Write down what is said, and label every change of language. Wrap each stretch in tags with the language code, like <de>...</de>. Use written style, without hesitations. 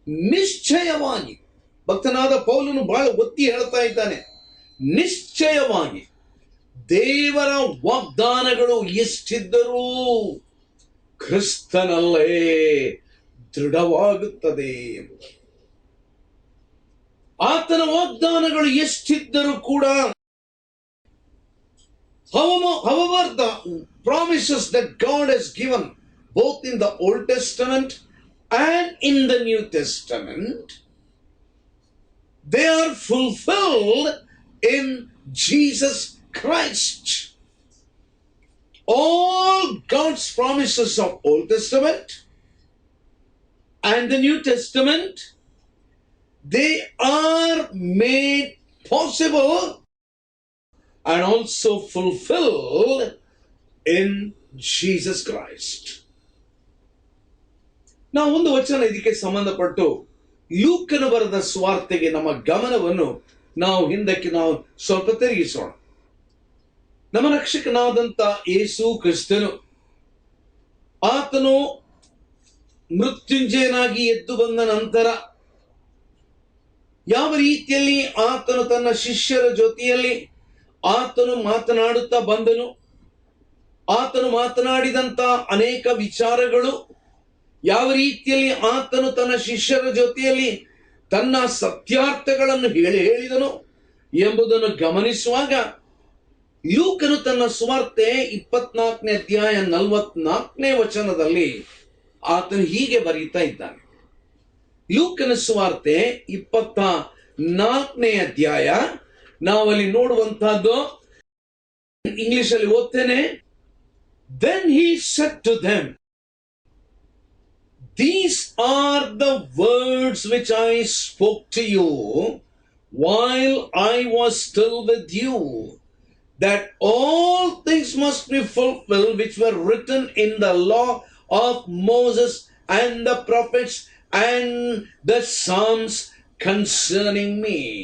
<kn>ನಿಶ್ಚಯವಾಗಿ ಭಕ್ತನಾದ ಪೌಲನು ಬಹಳ ಒತ್ತಿ ಹೇಳ್ತಾ ಇದ್ದಾನೆ, ನಿಶ್ಚಯವಾಗಿ ದೇವರ ವಾಗ್ದಾನಗಳು ಎಷ್ಟಿದ್ದರೂ ಕ್ರಿಸ್ತನಲ್ಲೇ ದೃಢವಾಗುತ್ತದೆ ಎಂಬುದು. ಆತನ ವಾಗ್ದಾನಗಳು ಎಷ್ಟಿದ್ದರೂ ಕೂಡ,</kn> <en>however the promises that God has given both in the Old Testament and in the New Testament, they are fulfilled in Jesus Christ. All God's promises of Old Testament and the New Testament, they are made possible and also fulfilled in Jesus Christ.</en> <kn>ನಾವು ಒಂದು ವಚನ ಇದಕ್ಕೆ ಸಂಬಂಧಪಟ್ಟು ಲೂಕನು ಬರೆದ ಸುವಾರ್ತೆಗೆ ನಮ್ಮ ಗಮನವನ್ನು ನಾವು ಹಿಂದಕ್ಕೆ ಸ್ವಲ್ಪ ತಿರುಗಿಸೋಣ. ನಮ್ಮ ರಕ್ಷಕನಾದಂತ ಯೇಸು ಕ್ರಿಸ್ತನು, ಆತನು ಮೃತ್ಯುಂಜಯನಾಗಿ ಎದ್ದು ಬಂದ ನಂತರ ಯಾವ ರೀತಿಯಲ್ಲಿ ಆತನು ತನ್ನ ಶಿಷ್ಯರ ಜೊತೆಯಲ್ಲಿ ಆತನು ಮಾತನಾಡುತ್ತಾ ಬಂದನು, ಆತನು ಮಾತನಾಡಿದಂತ ಅನೇಕ ವಿಚಾರಗಳು, ಯಾವ ರೀತಿಯಲ್ಲಿ ಆತನು ತನ್ನ ಶಿಷ್ಯರ ಜೊತೆಯಲ್ಲಿ ತನ್ನ ಸತ್ಯಾರ್ಥಗಳನ್ನು ಹೇಳಿದನು ಎಂಬುದನ್ನು ಗಮನಿಸುವಾಗ, ಲೂಕನು ತನ್ನ ಸುವಾರ್ತೆ 24ನೇ ಅಧ್ಯಾಯ 44ನೇ ವಚನದಲ್ಲಿ ಆತನು ಹೀಗೆ ಬರೀತಾ ಇದ್ದಾನೆ. ಲೂಕನ ಸುವಾರ್ತೆ 24ನೇ ಅಧ್ಯಾಯ, ನಾವಲ್ಲಿ ನೋಡುವಂತಹದ್ದು ಇಂಗ್ಲಿಷ್ ಅಲ್ಲಿ ಓದ್ತೇನೆ.</kn> <en>Then he said to them, these are the words which I spoke to you while I was still with you, that all things must be fulfilled which were written in the law of Moses and the prophets and the Psalms concerning me.</en>